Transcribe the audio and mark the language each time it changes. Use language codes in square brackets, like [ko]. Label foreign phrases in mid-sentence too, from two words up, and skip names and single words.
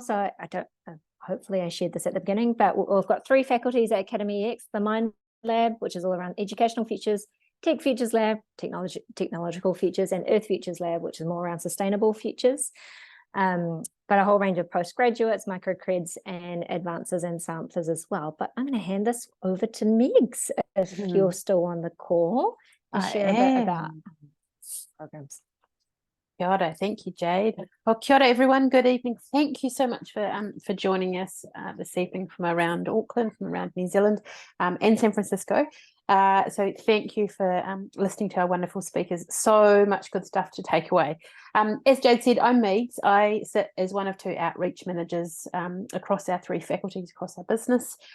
[en] So hopefully I shared this at the beginning, but we've got 3 faculties at Academy X, the Mind Lab, which is all around educational futures, Tech Futures Lab, technological futures, and Earth Futures Lab, which is more around sustainable futures. But a whole range of postgraduates, microcreds, and advances and samplers as well. But I'm going to hand this over to Megs if you're still on the call to share a bit about programs. [mi] Kia ora. [en] Thank you, Jade. Well, [mi] kia ora, [en] everyone. Good evening. Thank you so much for joining us this evening from around Auckland, from around New Zealand, and San Francisco. So thank you for listening to our wonderful speakers. So much good stuff to take away. As Jade said, I'm Megs. I sit as one of 2 outreach managers across our 3 faculties, across our business.